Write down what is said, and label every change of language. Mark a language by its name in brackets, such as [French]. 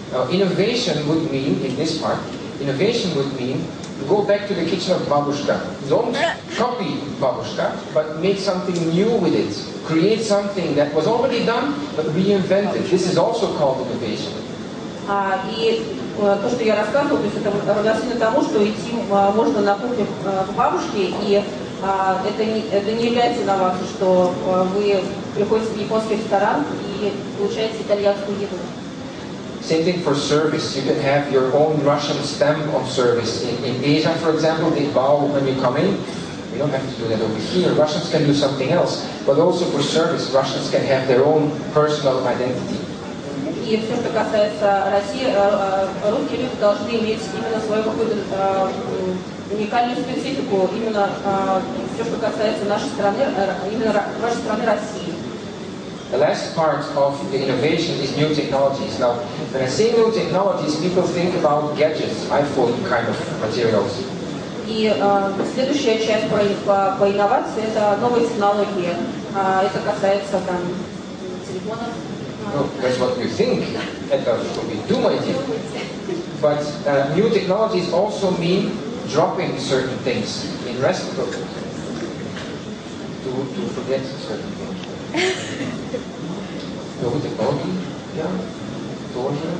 [English] Innovation would mean, in this part, innovation would mean go back to the kitchen of babushka. Don't copy babushka, but make something new with it. Create something that was already done, but reinvent it. This is also called innovation. [Russian] И то, что я рассказывала, то есть это равносильно тому, что идти можно на кухню к бабушке, и это не является инновацией, что вы приходите в японский ресторан и получаете итальянскую еду. [English] Same thing for service. You can have your own Russian stamp on service. In Asia, for example, they bow when you come in. We don't have to do that over here. Russians can do something else. But also for service, Russians can have their own personal identity. [Russian] И все, что касается России, русские люди должны иметь именно свою какую-то уникальную специфику, именно все, что касается нашей страны, именно вашей страны России. [English] The last part of the innovation is new technologies. Now, when I say new technologies, people think about gadgets, iPhone kind of materials. [Russian] И следующая часть по инновации – это новые технологии. Это касается там телефонов. [English] No, that's what you think, and that's what we do, my dear. But new technologies also mean dropping certain things in restaurants to forget certain things. [Russian] Новые технологии, я тоже